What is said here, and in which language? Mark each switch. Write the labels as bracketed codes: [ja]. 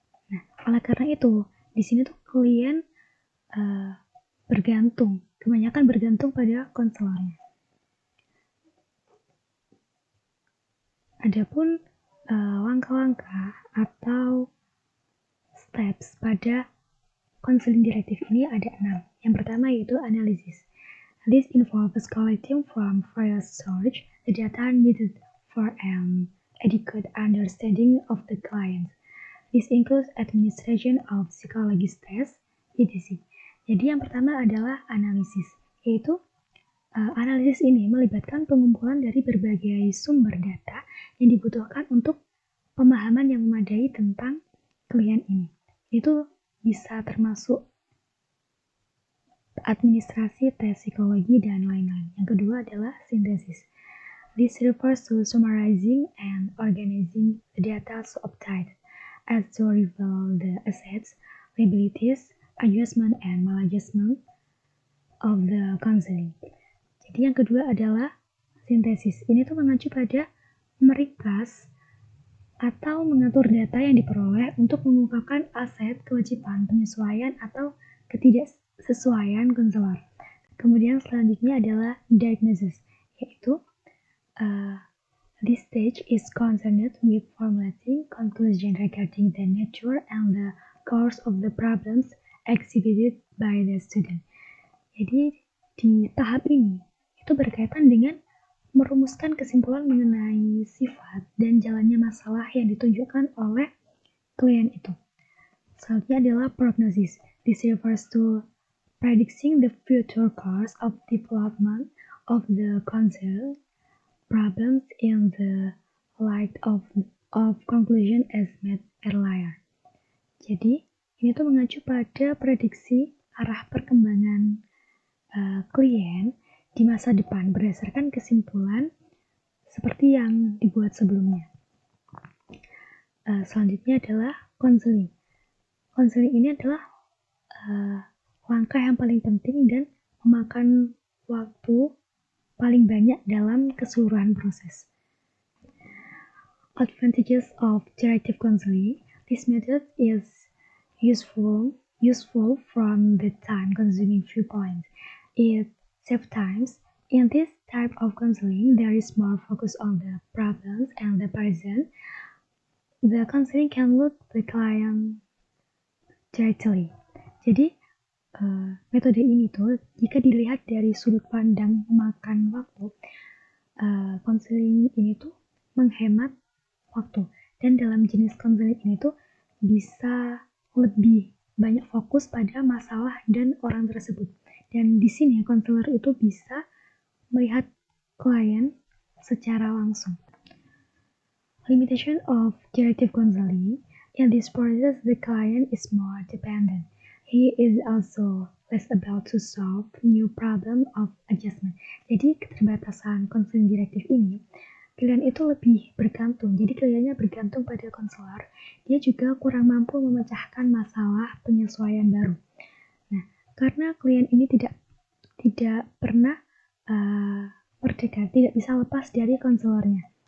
[id] Nah, oleh karena itu, di sini tuh klien kebanyakan bergantung pada konselornya. Adapun langkah-langkah atau steps pada konseling direktif ini ada 6. Yang pertama yaitu analisis. [en] This involves collecting from various sources the data needed for an adequate understanding of the client. This includes administration of psychologist test, etc. [id] Jadi yang pertama adalah analisis, yaitu analisis ini melibatkan pengumpulan dari berbagai sumber data yang dibutuhkan untuk pemahaman yang memadai tentang klien ini. Itu bisa termasuk administrasi, tes psikologi, dan lain-lain. Yang kedua adalah sintesis. [en] This refers to summarizing and organizing the data obtained as to reveal the assets, liabilities, adjustment, and maladjustment of the counseling. [id] Jadi yang kedua adalah sintesis. Ini tuh mengacu pada meringkas atau mengatur data yang diperoleh untuk mengungkapkan aset, kewajiban, penyesuaian, atau ketidaksesuaian konselor. Kemudian selanjutnya adalah diagnosis, yaitu [en] this stage is concerned with formulating conclusion regarding the nature and the cause of the problems exhibited by the student. [id] Jadi di tahap ini itu berkaitan dengan merumuskan kesimpulan mengenai sifat dan jalannya masalah yang ditunjukkan oleh klien itu. Selanjutnya adalah prognosis. [en] This refers to predicting the future course of development of the concerned problems in the light of conclusion as made earlier. [id] Jadi, ini tuh mengacu pada prediksi arah perkembangan klien di masa depan berdasarkan kesimpulan seperti yang dibuat sebelumnya. Selanjutnya adalah konseling. Konseling ini adalah langkah yang paling penting dan memakan waktu paling banyak dalam keseluruhan proses. [en] Advantages of directive counseling. This method is useful from the time-consuming viewpoint. It saves time. In this type of counseling, there is more focus on the problems and the present. The counseling can look the client directly. [id] Jadi, metode ini tuh jika dilihat dari sudut pandang memakan waktu, counseling ini tuh menghemat waktu. Dan dalam jenis counseling ini tuh bisa lebih banyak fokus pada masalah dan orang tersebut. Dan di sini konselor itu bisa melihat klien secara langsung. [en] Limitation of directive counseling. In this process, the client is more dependent. He is also less about to solve new problem of adjustment. [id] Jadi keterbatasan konseling direktif ini, klien itu lebih bergantung. Jadi kliennya bergantung pada konselor. Dia juga kurang mampu memecahkan masalah penyesuaian baru. Nah, karena klien ini tidak pernah merdeka, tidak bisa lepas dari konselornya.